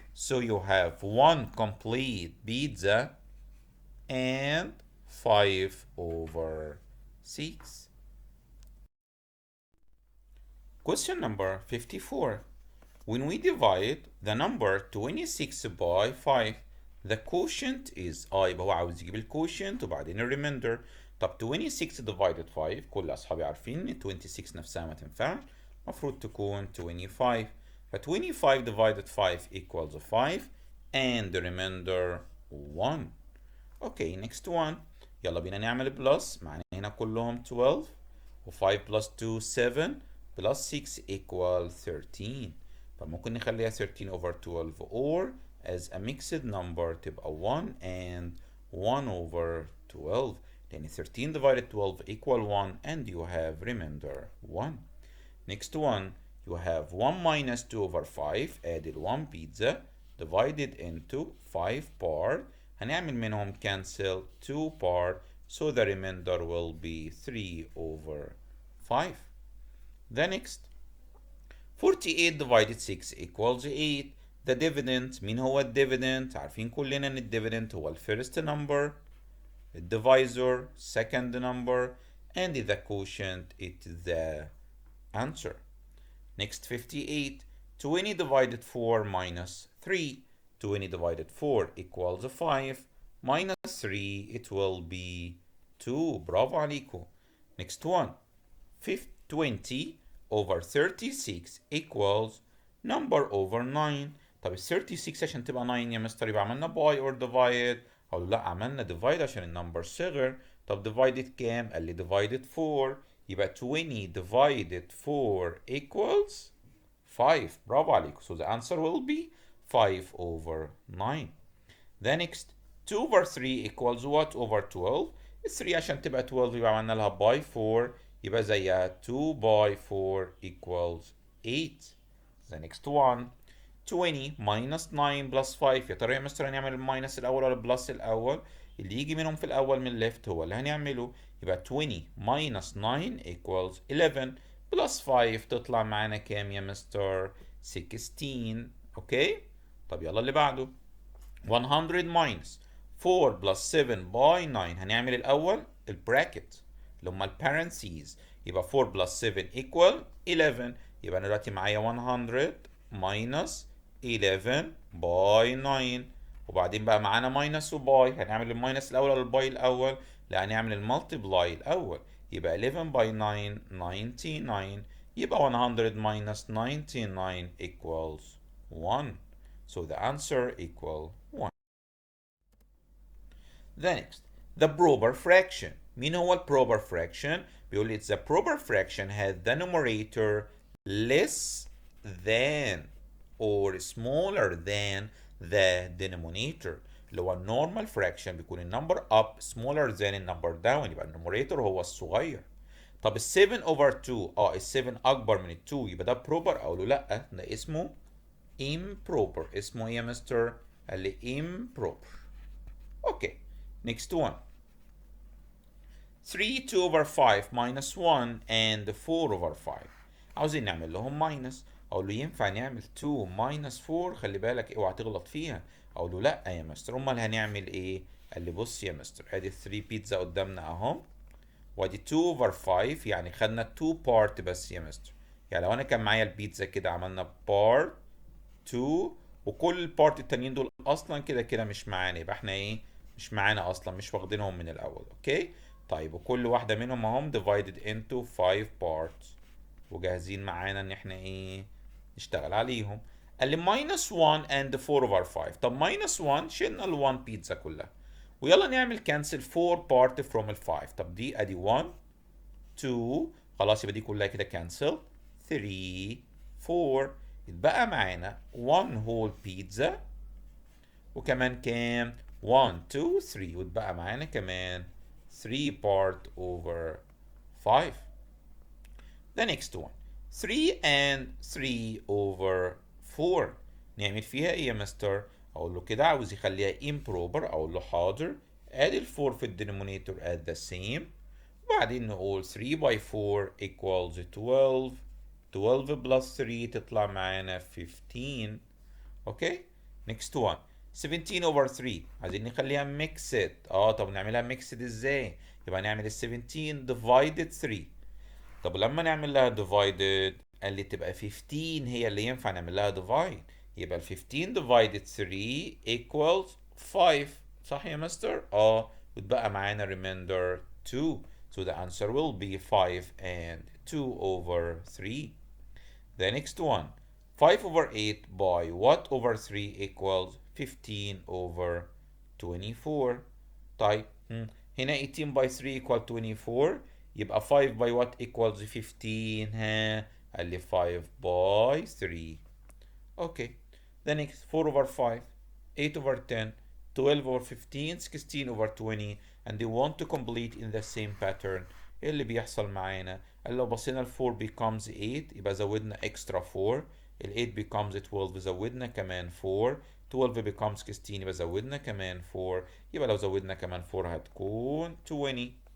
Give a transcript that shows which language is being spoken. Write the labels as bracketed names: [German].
[English] So you have 1 complete pizza and 5 over 6. Question number 54. When we divide the number 26 by 5, the quotient is [Arabic] يبقى هو عاوز يجيب الكوشنت وبعدين الريميندر. طب 26 divided 5 كل اصحابي عارفين ان 26 نفسها ما تنفعش، المفروض تكون 25. [English] ف 25 divided 5 equals 5 and the remainder 1. Okay next one. [Arabic] يلا بينا نعمل بلس، معنا هنا كلهم 12 و5 plus 2 [English] 7 plus 6 equal 13. [Arabic] فممكن نخليها [English] 13 over 12 or as a mixed number [Arabic] تبقى [English] 1 and 1 over 12. then 13 divided 12 equal 1 and you have remainder 1. Next one, you have 1 minus 2 over 5 added 1 pizza divided into 5 part. [Arabic] هنعمل منهم [English] cancel 2 part, so the remainder will be 3 over 5. The next, 48 divided 6 equals 8. [Arabic] The dividend، مين هو الديفيدند؟ عارفين كلنا ان الديفيدند هو الفيرست نمبر، الديفايزر [English] second number, and the quotient it's the answer. Next 58. 20 divided 4 minus 3. 20 divided 4 equals 5 minus 3 it will be 2. [Arabic] برافو عليكم. [English] Next one. 20 over 36 equals number over 9. [Arabic] طب ال 36 عشان تبقى 9 يا مستر يبقى عملنا باي اور ديفايد؟ اقول لا عملنا ديفايد عشان النمبر صغر. طب ديفايدد كام؟ قال لي ديفايدد 4. [English] يبقى 20 divided 4 equals 5. [Arabic] برافو عليكم. [English] So the answer will be 5 over 9. The next 2 over 3 equals what over 12؟ 3 [Arabic] عشان تبقى 12 يبقى عملنا لها باي 4 يبقى زيها [English] 2 by 4 equals 8. The next one 20 minus 9 plus 5. [Arabic] يا ترى يا مستر هنعمل الماينس الاول ولا البلس الاول؟ اللي يجي منهم في الاول من left هو اللي هنعمله. يبقى 20 [English] minus 9 equals 11 plus 5 [Arabic] تطلع معانا كام يا مستر؟ 16. اوكي طب يلا اللي بعده 100 [English] minus 4 plus 7 by 9. [Arabic] هنعمل الاول البراكت اللي هم البارنسيز. يبقى [English] 4 plus 7 equal 11. [Arabic] يبقى انا دلوقتي معايا [English] 100 minus 11 [Arabic] باي 9. وبعدين بقى معانا ماينس وباي، هنعمل الماينس الاول ولا الباي الاول؟ لا، هنعمل المالتيبلاي الاول. يبقى 11 باي 9 99. [English] يبقى 100 minus 99 equals 1. So the answer equal 1. The next, the proper fraction. [Arabic] مين هو [English] proper fraction؟ [Arabic] بيقول لي [English] it's the proper fraction has the numerator less than or smaller than the denominator. [Arabic] اللي هو [English] normal fraction [Arabic] بيكون النمبر [English] up smaller than [Arabic] النمبر down، يبقى النوميريتور هو الصغير. طب ال [English] 7 over 2 [Arabic] ال 7 اكبر من ال 2، يبقى ده proper؟ اقول له لا، ده اسمه improper. اسمه ايه يا مستر؟ قال لي improper. [English] Okay. Next one. 3 2 over 5 minus 1 and 4 over 5. [Arabic] عاوزين نعمل لهم ماينس. اقول له ينفع نعمل 2 minus 4؟ خلي بالك اوعى تغلط فيها. اقول له لا يا مستر، امال هنعمل ايه؟ قال لي بص يا مستر، ادي 3 بيتزا قدامنا اهم، وادي 2 over 5، يعني خدنا 2 بارت بس يا مستر. يعني لو انا كان معايا البيتزا كده عملنا بارت 2، وكل البارت التانيين دول اصلا كده كده مش معانا، يبقى احنا ايه؟ مش معانا اصلا، مش واخدينهم من الاول. اوكي. طيب وكل واحده منهم اهم [English] divided into 5 parts، [Arabic] وجاهزين معانا ان احنا ايه؟ نشتغل عليهم. قال لي [English] minus 1 and 4 over 5. [Arabic] طب minus 1 شلنا ال 1 بيتزا كلها، ويلا نعمل [English] cancel 4 part from [Arabic] ال 5. طب دي ادي 1 2، خلاص يبقى دي كلها كده cancel. 3 4، يتبقى معانا [English] 1 whole pizza، [Arabic] وكمان كام؟ 1 2 3، وتبقى معانا كمان [English] 3 part over 5. [Arabic] The next one. 3 and 3 over 4. نعمل فيها ايه يا مستر؟ اقول له كده عاوز يخليها improper، اقول له حاضر. ادي ال 4 في الدينومينيتور [English] at the same، [Arabic] وبعدين نقول [English] 3 by 4 equals 12. 12 plus 3 [Arabic] تطلع معانا 15. [English] Okay. next one. [Arabic] 17 over 3 عايزين نخليها mixed. طب نعملها mixed ازاي؟ يبقى نعمل ال 17 divided 3. طب لما نعمل لها divided قال لي تبقى 15 هي اللي ينفع نعمل لها divide، يبقى ال [English] 15 divided 3 equals 5. [Arabic] صح يا مستر؟ وتبقى معانا [English] remainder 2. So the answer will be 5 and 2 over 3. The next one. 5 over 8 by what over 3 equals 15 over 24. [Arabic] طيب هنا [English] 18 by 3 equal 24، [Arabic] يبقى [English] 5 by what equals 15؟ [Arabic] قال لي [English] 5 by 3. Okay. The next 4 over 5 8 over 10 12 over 15 16 over 20 and they want to complete in the same pattern. [Arabic] ايه اللي بيحصل معانا؟ قال لو بصينا ال [English] 4 becomes 8 [Arabic] يبقى زودنا [English] extra 4، [Arabic] ال [English] 8 becomes 12 [Arabic] زودنا كمان 4، [English] 12 becomes 16 [Arabic] يبقى زودنا كمان 4، يبقى لو زودنا كمان 4 هتكون 20.